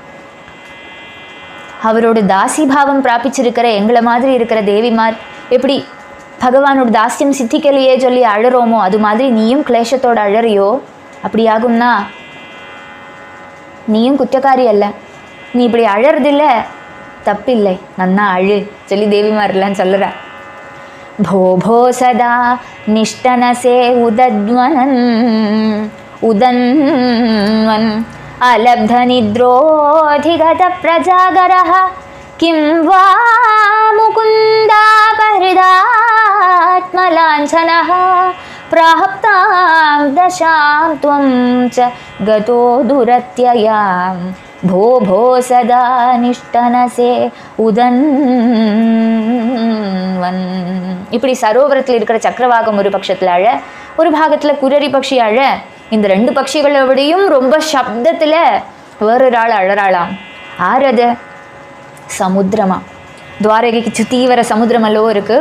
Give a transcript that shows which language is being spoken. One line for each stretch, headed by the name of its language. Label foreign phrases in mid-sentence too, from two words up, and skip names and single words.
Tamil: அவரோட தாசிபாவம் பிராபிச்சிருக்கிற எங்களை மாதிரி இருக்கிற தேவிமார் எப்படி பகவானோட தாஸ்யம் சித்திக்கலையே சொல்லி அழறோமோ அது மாதிரி நீயும் கிளேஷத்தோடு அழறியோ? அப்படி ஆகும்னா நீயும் குற்றக்காரி அல்ல. நீ இப்படி அழறதில்ல தப்பில்லை, நன்னா அழு சொல்லி தேவிமாரெல்லாம் சொல்லுற.
Sanskrit: भो भो सदा निष्टनसे उदन्वन् अलब्धनिद्रोऽधिगतप्रजागरः किं वा मुकुन्दापहृदात्मलाञ्छनः प्राप्तां दशां त्वं च गतो दुरत्ययां भो भो सदा निष्टनसे उदन्वन्.
Tamil: இப்படி சரோவரத்தில் இருக்கிற சக்கரவாகம் ஒரு பட்சத்தில் அழ, ஒரு பாகத்தில் குரரி பட்சி அழ. இந்த ரெண்டு பட்சிகளை விடையும் ரொம்ப சப்தத்தில் வேறொரு ஆள் அழறாளாம். ஆறது சமுத்திரமா, துவாரகைக்கு சுற்றி வர சமுத்திரம் அல்லவோ இருக்குது.